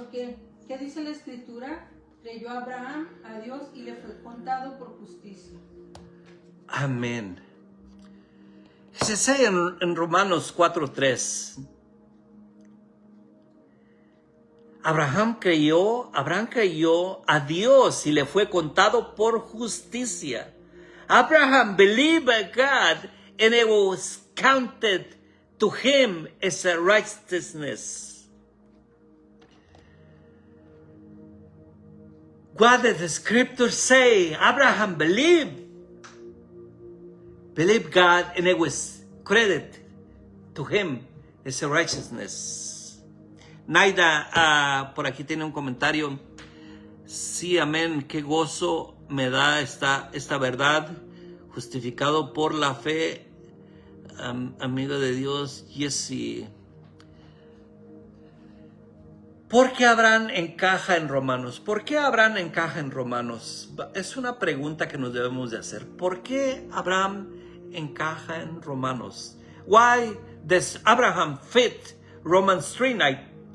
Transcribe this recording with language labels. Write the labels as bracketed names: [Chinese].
[Spanish] Porque, ¿qué dice la Escritura? Creyó Abraham a Dios y le fue contado por justicia. Amén. Se dice en Romanos 4:3. Abraham creyó a Dios y le fue contado por justicia. [English] Abraham believed God and it was counted to him as a righteousness. What did the scriptures say? Abraham believed God and it was credited to him as a righteousness. [Spanish] Naida, por aquí tiene un comentario. Sí, amén, qué gozo me da esta verdad, justificado por la fe. Amigo de Dios, Jesse. ¿Por qué Abraham encaja en Romanos? ¿Por qué Abraham encaja en Romanos? Es una pregunta que nos debemos de hacer. ¿Por qué Abraham encaja en Romanos? [English] Why does Abraham fit Romans 9:30?